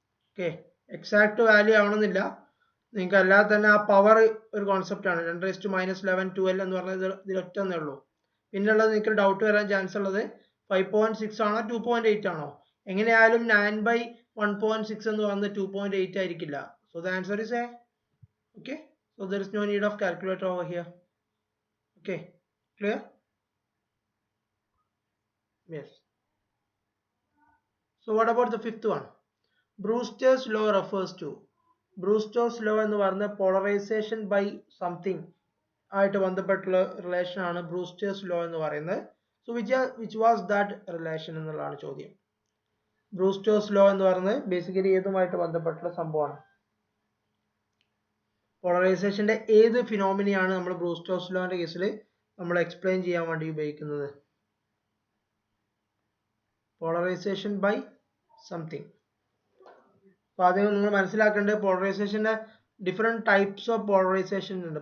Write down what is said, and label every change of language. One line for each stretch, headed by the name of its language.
Malayalam: Okay, exact value ആവണമെന്നില്ല. നിങ്ങൾക്ക് അല്ലാതെ തന്നെ ആ പവർ ഒരു കോൺസെപ്റ്റ് ആണ്.
English: 10 raised to minus 11 12
Malayalam: എന്ന് പറഞ്ഞത് ഇതിലൊറ്റ ഒന്നേ ഉള്ളൂ. പിന്നുള്ളത് നിങ്ങൾക്ക് ഡൗട്ട് വരാൻ ചാൻസ് ഉള്ളത് 5.6 ആണോ 2.8 ആണോ? എങ്ങനെയായാലും 9/1.6 എന്ന് പറയുന്നത് 2.8 ആയിരിക്കില്ല.
English: So the answer is A. Okay, so there is no need of calculator over here. Okay, clear? Yes. So what about the fifth one? Brewster's law refers to.
Malayalam: Brewster's law എന്ന് പറഞ്ഞ
English: polarization by something
Malayalam: ആയിട്ട് ബന്ധപ്പെട്ടുള്ള relation ആണ് Brewster's law എന്ന് പറയുന്നത്.
English: so which was that relation
Malayalam: എന്നുള്ളതാണ് ചോദ്യം. Brewster's law എന്ന് പറയുന്നത് ബേസിക്കലി ഏതുമായിട്ട് ബന്ധപ്പെട്ടുള്ള സംഭവമാണ്? പോളറൈസേഷന്റെ ഏത് ഫിനോമിനയാണ് നമ്മൾ ബ്രൂസ്റ്റേഴ്സ് ലോന്റെ കേസിൽ നമ്മൾ എക്സ്പ്ലെയിൻ ചെയ്യാൻ വേണ്ടി ഉപയോഗിക്കുന്നത്?
English: Polarisation by something.
Malayalam: അപ്പോൾ ആദ്യം നിങ്ങൾ മനസ്സിലാക്കേണ്ടത് പോളറൈസേഷന്റെ ഡിഫറെന്റ് ടൈപ്സ് ഓഫ് പോളറൈസേഷൻ ഉണ്ട്.